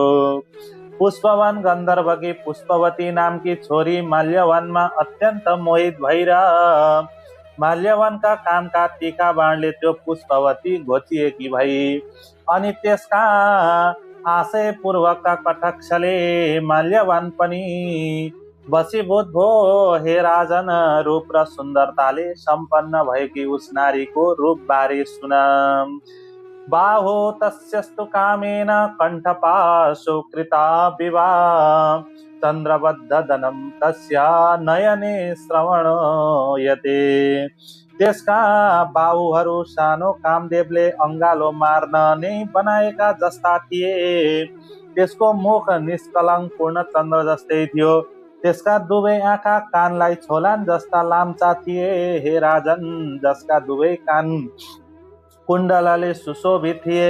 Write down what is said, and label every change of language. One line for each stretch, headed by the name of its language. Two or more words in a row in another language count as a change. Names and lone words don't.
Nepali: पुष्पवन गन्धर्वकी पुष्पवती नामकी छोरी माल्यवनमा अत्यन्त मोहित भएर माल्यवनका कामका टीका बाणले त्यो पुष्पवती घोचिएकी भई। अनि त्यसका आशयपूर्वकका कटाक्षले माल्यवन पनि वशीभूत भो। हे राजन, रूप र सुन्दरताले सम्पन्न भएकी उस नारीको रूप बारे सुन।
Sanskrit: बाहो तस्यस्तु कामेन कण्ठपाशो कृता विवाह चन्द्रबद्धदनं तस्या नयने श्रवणयते।
Nepali: त्यसका बाहुहरू सानो कामदेवले अंगालो मार्न नै बनाएका जस्ता थिए। त्यसको मुख निष्कलङ्क पूर्ण चन्द्र जस्तै थियो। त्यसका दुवै आँखा कानलाई छोलान जस्ता लाम्चा थिए। हे राजन, जसका दुवै कान कुण्डलले सुशोभित थिए।